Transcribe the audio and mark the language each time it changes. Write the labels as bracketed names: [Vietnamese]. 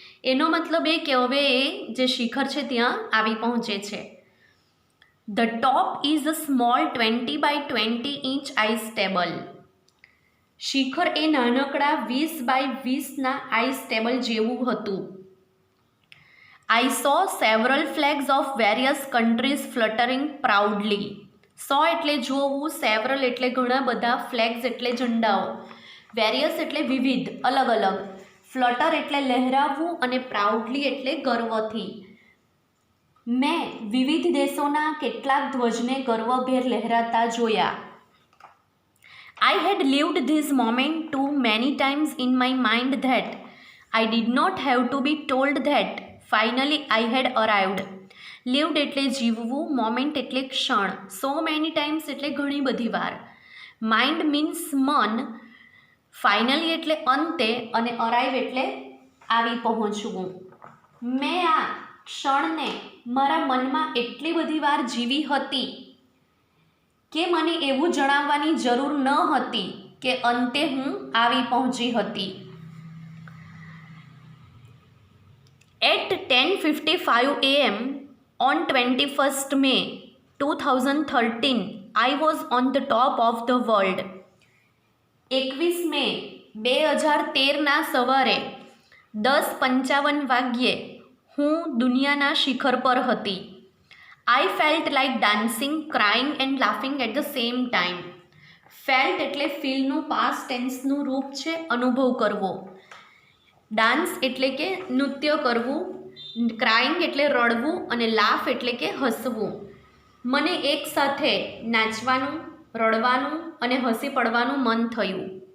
[Gujarati] એનો મતલબ એ કે હવે એ જે શિખર છે ત્યાં આવી પહોંચે છે. [English] The top is a small 20 by 20 inch ice table. [Gujarati] શિખર એ નાનકડા 20 by 20ના આઈસ ટેબલ જેવું હતું. [English] I saw several flags of various countries fluttering proudly. [Gujarati] સો એટલે જોવું, સેવરલ એટલે ઘણા બધા, ફ્લેગ્સ એટલે ઝંડાઓ, વેરિયસ એટલે વિવિધ, અલગ અલગ, ફ્લટર એટલે લહેરાવવું અને પ્રાઉડલી એટલે ગર્વથી. મેં વિવિધ દેશોના કેટલાક ધ્વજને ગર્વભેર લહેરાતા જોયા. [English] I had lived this moment too many times in my mind that I did not have to be told that finally I had arrived. [Gujarati] lived એટલે જીવવું, મોમેન્ટ એટલે ક્ષણ, સો મેની ટાઈમ્સ એટલે ઘણી બધી વાર, માઇન્ડ મીન્સ મન, finally એટલે અંતે અને અરાઇવ એટલે આવી પહોંચવું. મેં આ ક્ષણને મારા મનમાં એટલી બધી વાર જીવી હતી કે મને એવું જણાવવાની જરૂર ન હતી કે અંતે હું આવી પહોંચી હતી. [English] At 10:55 AM on 21st May 2013, I was on the top of the world. [Gujarati] 21 મે 2013ના સવારે 10:55 વાગ્યે હું દુનિયાના શિખર પર હતી. [English] I felt like dancing, crying and laughing at the same time. [Gujarati] Felt એટલે ફીલનું પાસ્ટ ટેન્સનું રૂપ છે, અનુભવ કરવો. ડાન્સ એટલે કે નૃત્ય કરવું, ક્રાઇંગ એટલે રડવું અને લાફ એટલે કે હસવું. મને એકસાથે નાચવાનું, રડવાનું અને હસી પડવાનું મન થયું.